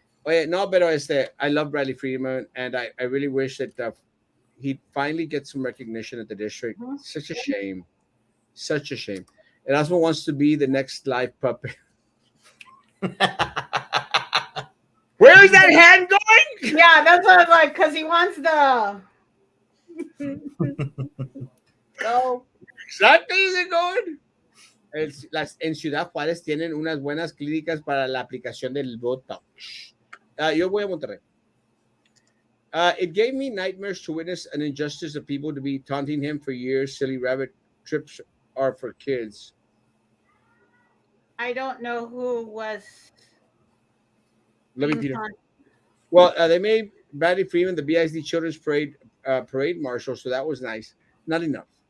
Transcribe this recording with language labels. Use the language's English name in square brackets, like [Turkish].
[Spanish] Oye, no, pero [English] I love Bradley Freeman, and I really wish that he'd finally get some recognition at the district. Such a shame. Such a shame. And Erasmo wants to be the next live puppet. Where is that hand going? Yeah, that's what I was like, because he wants the go. Exactly, is it going? [Spanish] En Ciudad Juárez tienen unas buenas clínicas para la aplicación del Botox. Yo voy a Monterrey. [English] It gave me nightmares to witness an injustice of people to be taunting him for years. Silly rabbit trips are for kids. I don't know who was. Let me being Peter. taunted. Well, they made Bradley Freeman the BISD Children's Parade Marshal, so that was nice. Not enough.